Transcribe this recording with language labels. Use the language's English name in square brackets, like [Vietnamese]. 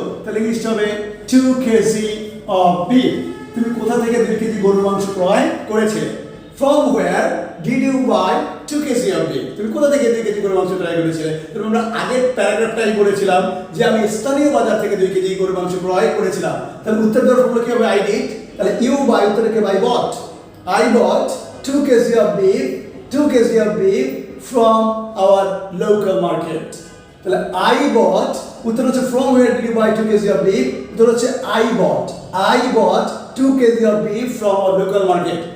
[Bangla] তাহলে ইংলিশটা হবে [English] 2 kg of beef। [Bangla] তুমি কোথা থেকে 2 কেজি গরুর মাংস ক্রয় করেছিলে? [English] From where did you buy 2 kg of beef। [Bangla] তুমি কোথা থেকে 2 কেজি গরুর মাংস ক্রয় করেছিলে? তবে আমরা আগের প্যারাগ্রাফটাই বলেছিলাম যে আমি স্থানীয় বাজার থেকে 2 কেজি গরুর মাংস ক্রয় করেছিলাম। তাহলে উত্তর দেওয়ার ফলে কি হবে? [English] I did. [Bangla] তাহলে [English] you buy [Bangla] উত্তরকে by bot. [English] I bought 2 kg of beef, 2 kg of beef from our local market. [Bangla] তাহলে [English] I bought, [Bangla] উত্তর হচ্ছে [English] From where did you buy 2 kg of beef, উত্তর হচ্ছে I bought. I bought 2 kg of beef from our local market।